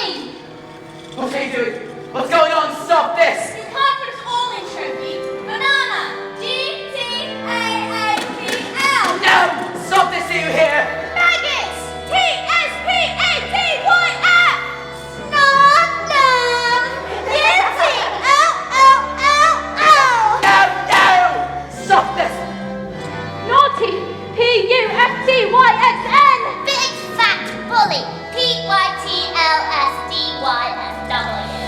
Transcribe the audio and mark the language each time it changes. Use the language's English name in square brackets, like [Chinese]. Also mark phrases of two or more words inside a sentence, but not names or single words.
[English] What are you doing? What's going on? Stop this! You can't put it all in Turkey. Banana. G-T-A-A-P-L. No! Stop this, do you hear? Maggots. T-S-P-A-T-Y-F. Snot nose. Yinty-O-O-O-O. No, no! Stop this! Naughty. P-U-F-T-Y-X-N. Big fat bully. P-Y-T-L-S-D-Y-F-W.